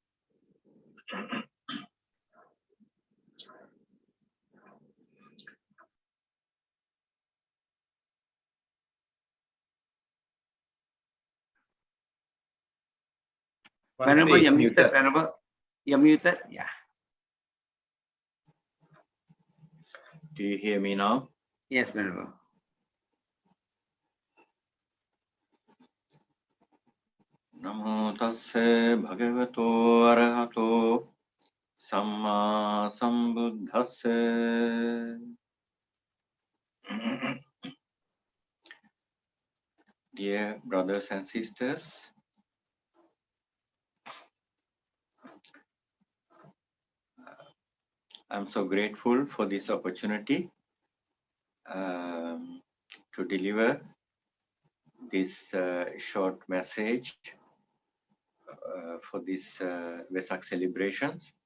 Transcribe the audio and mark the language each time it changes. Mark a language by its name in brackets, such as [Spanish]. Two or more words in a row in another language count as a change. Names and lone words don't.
[English] Venerable, you're muted, Venerable. You're muted, yeah. Do you hear me now? Yes, Venerable. [Pali] Namo tasse bhagavato arahato samma sambuddhasse. [English] Dear brothers and sisters, I'm so grateful for this opportunity to deliver this short message for this Vesak celebrations.